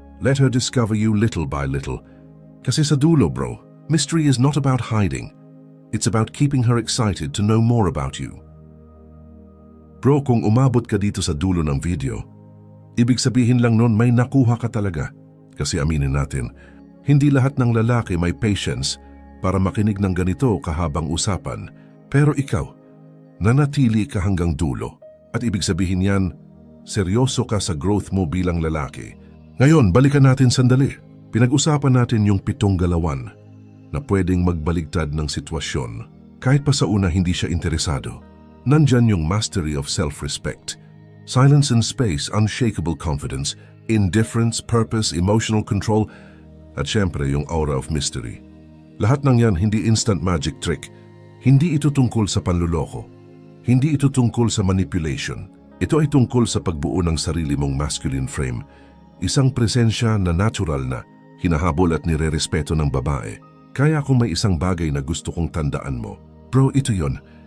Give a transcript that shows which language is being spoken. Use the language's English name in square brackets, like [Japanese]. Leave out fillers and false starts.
[English] Let her discover you little by little. [Filipino] Kasi sa dulo, bro, [English] mystery is not about hiding. It's about keeping her excited to know more about you. [Filipino] Bro, kung umabot ka dito sa dulo ng video, ibig sabihin lang nun may nakuha ka talaga. Kasi aminin natin, hindi lahat ng lalaki may patience para makinig ng ganito kahabang usapan. Pero ikaw, nanatili ka hanggang dulo. At ibig sabihin yan, seryoso ka sa growth mo bilang lalaki. Ngayon, balikan natin sandali. Pinag-usapan natin yung 7 galawan na pwedeng magbaligtad ng sitwasyon. Kahit pa sa una hindi siya interesado. [English] Nandyan yung mastery of self-respect. Silence and space, unshakable confidence, indifference, purpose, emotional control, at syempre yung aura of mystery. [Filipino] Lahat ng yan hindi instant magic trick. Hindi ito tungkol sa panluloko. Hindi ito tungkol sa manipulation. Ito ay tungkol sa pagbuo ng sarili mong masculine frame. Isang presensya na natural na, hinahabol at nirerespeto ng babae. Kaya kung may isang bagay na gusto kong tandaan mo, bro, ito yon.